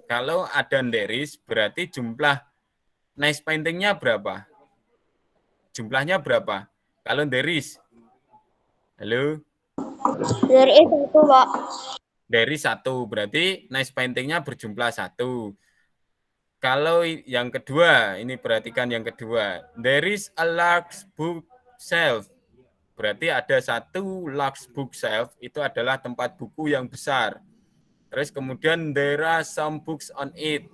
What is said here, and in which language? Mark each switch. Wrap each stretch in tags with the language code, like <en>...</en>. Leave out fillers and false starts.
<id>Kalau ada there is, berarti jumlah nice paintingnya berapa? Jumlahnya berapa? Kalau there is. Halo? There is satu, Pak.</id> <en>There is 1.</en> <id>Berarti nice paintingnya berjumlah 1. Kalau yang kedua, ini perhatikan yang kedua.</id> <en>There is a large bookshelf.</en> <id>Berarti ada satu</id> <en>large bookshelf,</en> <id>itu adalah tempat buku yang besar. Terus kemudian</id> <en>there are some books on it.</en>